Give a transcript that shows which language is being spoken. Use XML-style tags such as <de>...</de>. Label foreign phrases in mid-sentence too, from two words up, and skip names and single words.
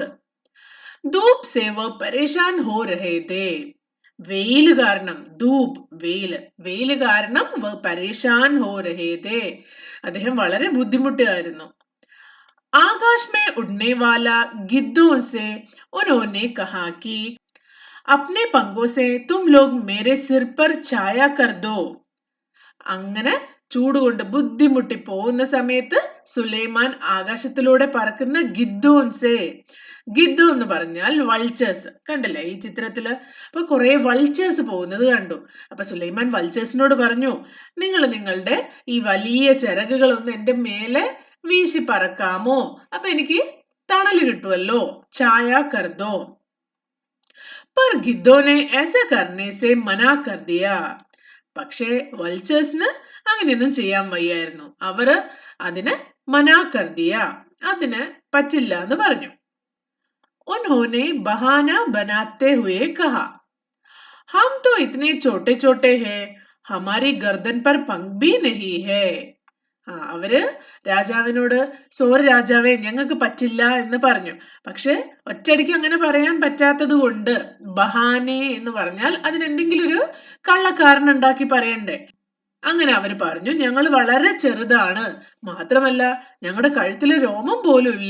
<hi>धूप से वो परेशान हो रहे थे,</hi> <ml>വെയില് കാരണം,</ml> <hi>ധൂപ്</hi> <ml>വെയില് കാരണം</ml> <hi>वो परेशान हो रहे थे,</hi> <ml>അദ്ദേഹം വളരെ ബുദ്ധിമുട്ടായിരുന്നു.</ml> <hi>आकाश में उड़ने वाला गिद्धों से उन्होंने कहा कि अपने पंखों से तुम लोग मेरे सिर पर छाया कर दो.</hi> <ml>അങ്ങനെ ചൂടുകൊണ്ട് ബുദ്ധിമുട്ടി പോകുന്ന സമയത്ത് സുലൈമാൻ ആകാശത്തിലൂടെ പറക്കുന്ന ഗിദ്ദോൻസെ, ഗിദ്ദു എന്ന് പറഞ്ഞാൽ വൾച്ചേഴ്സ്, കണ്ടില്ലേ ഈ ചിത്രത്തില്? അപ്പൊ കുറെ വൾച്ചേഴ്സ് പോകുന്നത് കണ്ടു. അപ്പൊ സുലൈമാൻ വൾച്ചേഴ്സിനോട് പറഞ്ഞു, നിങ്ങൾ നിങ്ങളുടെ ഈ വലിയ ചിറകുകളൊന്ന് എന്റെ മേലെ വീശി പറക്കാമോ? അപ്പൊ എനിക്ക് തണല് കിട്ടുമല്ലോ.</ml> <hi>छाया कर दो. पर गिद्धों ने ऐसा करने से मना कर दिया.</hi> <ml>പക്ഷേ വൾച്ചേഴ്സിന് അങ്ങനെയൊന്നും ചെയ്യാൻ വയ്യായിരുന്നു. അവര് അതിന്</ml> <hi>मना कर दिया,</hi> <ml>അതിന് പറ്റില്ല എന്ന് പറഞ്ഞു.</ml> <hi>उन्होंने बहाना बनाते हुए कहा, हम तो इतने छोटे छोटे हैं, हमारी गर्दन पर पंख भी नहीं है.</hi> <ml>അവര് രാജാവിനോട്, സോറി രാജാവേ, ഞങ്ങൾക്ക് പറ്റില്ല എന്ന് പറഞ്ഞു. പക്ഷെ ഒറ്റയടിക്ക് അങ്ങനെ പറയാൻ പറ്റാത്തത് കൊണ്ട് ബഹാനെ എന്ന് പറഞ്ഞാൽ അതിനെന്തെങ്കിലും ഒരു കള്ളക്കാരൻ ഉണ്ടാക്കി പറയണ്ടേ. അങ്ങനെ അവര് പറഞ്ഞു, ഞങ്ങൾ വളരെ ചെറുതാണ്, മാത്രമല്ല ഞങ്ങളുടെ കഴുത്തില് രോമം പോലും ഇല്ല.</ml>